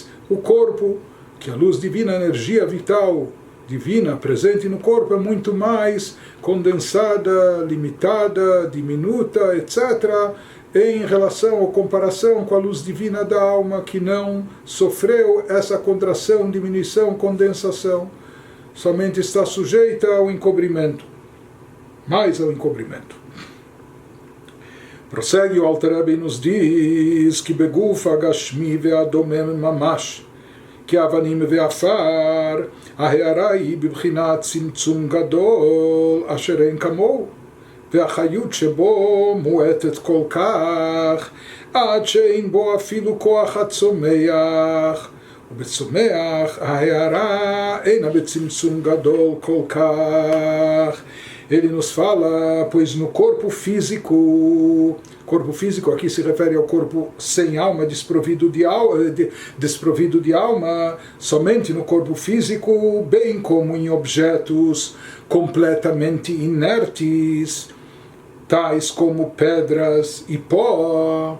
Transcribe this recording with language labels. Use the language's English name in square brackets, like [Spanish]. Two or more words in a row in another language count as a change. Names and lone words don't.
[Portuguese] o corpo, que a luz divina, a energia vital divina presente no corpo é muito mais condensada, limitada, diminuta, etc., em relação ou comparação com a luz divina da alma, que não sofreu essa contração, diminuição, condensação, somente está sujeita ao encobrimento, mais ao encobrimento. Prossegue o Alter Rebbe e nos diz que [Hebrew] בגוף הגשמי והדומם ממש, [Portuguese] que [Hebrew] אבנים ועפר, ההערה בבחינת צמצום גדול אשר אין כמוהו, והחיות שבו מועטת כל כך, עד שאין בו אפילו כוח הצומח, ובצומח ההערה אינה בצמצום גדול כל כך. [Portuguese] Ele nos fala, pois no corpo físico aqui se refere ao corpo sem alma, desprovido de alma, somente no corpo físico, bem como em objetos completamente inertes, tais como pedras e pó.